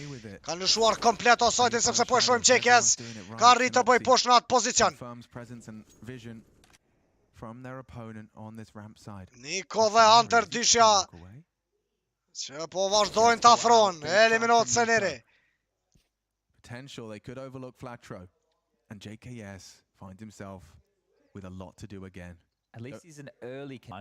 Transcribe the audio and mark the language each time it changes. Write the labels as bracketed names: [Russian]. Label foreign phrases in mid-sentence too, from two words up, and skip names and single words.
[Albanian] Ka lëshuar komplet offside sepse po e shohim JKS. Ka arritë të bëj poshtë në atë pozicion. Niko dhe Hunter dyshja që po vazhdojnë të afrohen. Eliminohet Seneri. [English] Potential, they could overlook Flatro, and JKS finds himself with a lot to do again. At least he's an early can.